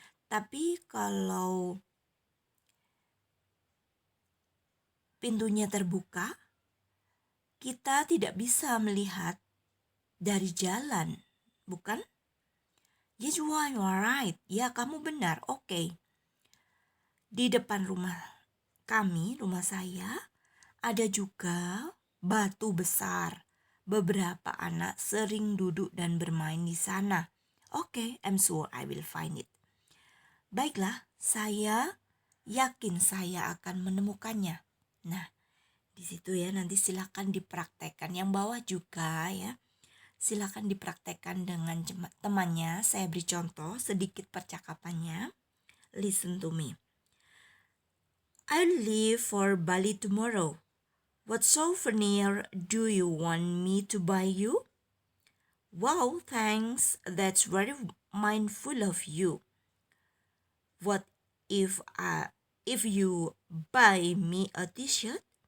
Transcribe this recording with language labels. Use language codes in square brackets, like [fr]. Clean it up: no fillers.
[id] Tapi kalau pintunya terbuka, kita tidak bisa melihat dari jalan, bukan? [en] Yes, you are right. [id] Ya, kamu benar. Oke. Di depan rumah kami, rumah saya, ada juga batu besar. Beberapa anak sering duduk dan bermain di sana. [en] Oke, I'm sure I will find it. [id] Baiklah, saya yakin saya akan menemukannya. Nah, di situ ya, nanti silakan dipraktekkan. Yang bawah juga ya, silakan dipraktekkan dengan temannya. Saya beri contoh sedikit percakapannya. [en] Listen to me. I'll leave for Bali tomorrow. What souvenir do you want me to buy you? Wow, thanks. That's very mindful of you. What if you buy me a t-shirt?